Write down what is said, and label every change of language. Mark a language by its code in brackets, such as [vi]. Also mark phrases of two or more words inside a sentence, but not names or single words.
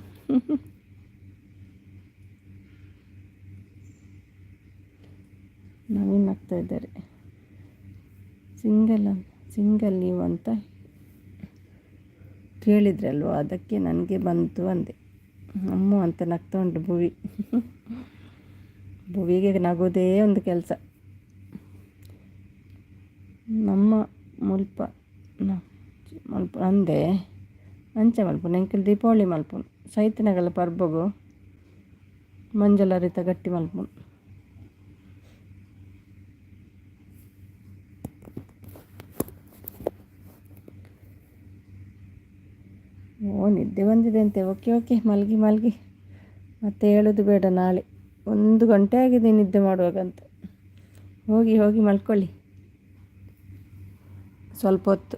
[kn] ನವೀನ್ ಆಗ್ತಾ ಇದ್ದಾರೆ. ಸಿಂಗಲ್ ನೀವು ಅಂತ ಕೇಳಿದ್ರಲ್ವ, ಅದಕ್ಕೆ ನನಗೆ ಬಂತು ಅಂದೆ. ಅಮ್ಮ ಅಂತ ನಗ್ತಾ ಉಂಟು ಭುವಿಗೆ ನಗೋದೇ ಒಂದು ಕೆಲಸ. [tcy] ನಮ್ಮ ಮುಲ್ಪ ಅಂದೆ ಅಂಚ ಮಲ್ಪ ನೆಂಕಲ್ ದೀಪಾವಳಿ ಮಲ್ಪುನು ಸೈತಿನಗಲ ಪರ್ಬಗು ಮಂಜಲ ರೀತ ಗಟ್ಟಿ ಮಲ್ಪುನು. [kn] ನಿದ್ದೆ ಬಂದಿದೆ ಅಂತೆ. ಓಕೆ ಮಲಗಿ ಮತ್ತೆ ಹೇಳೋದು ಬೇಡ. ನಾಳೆ 1 ಗಂಟೆ ಆಗಿದೆ ನಿದ್ದೆ ಮಾಡುವಾಗಂತ. ಹೋಗಿ ಮಲ್ಕೊಳ್ಳಿ ಸ್ವಲ್ಪ ಹೊತ್ತು.